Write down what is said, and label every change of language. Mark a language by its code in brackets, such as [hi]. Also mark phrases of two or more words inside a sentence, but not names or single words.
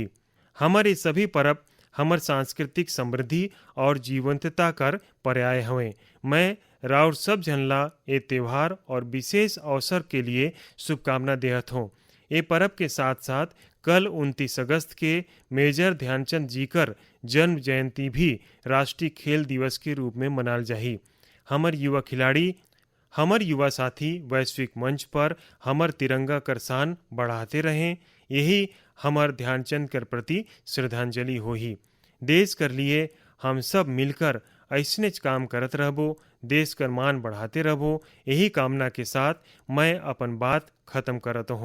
[hne] हमारे सभी पर्व हमर सांस्कृतिक समृद्धि और जीवंतता कर पर्याय हवें। मैं राउर सब जनला ये त्यौहार और विशेष अवसर के लिए शुभकामना देहत हूँ। ये पर्व के साथ साथ कल 29 अगस्त के मेजर ध्यानचंद जी कर जन्म जयंती भी राष्ट्रीय खेल दिवस के रूप में मनाल जाही। हमर युवा खिलाड़ी, हमर युवा साथी वैश्विक मंच पर हमर तिरंगा कर शान बढ़ाते रहें, यही हमर ध्यानचंद कर प्रति श्रद्धांजलि होही। देश कर लिए हम सब मिलकर ऐसने काम करत रहबो, देश कर मान बढ़ाते रहबो। यही कामना के साथ मैं अपन बात खत्म करत हूँ।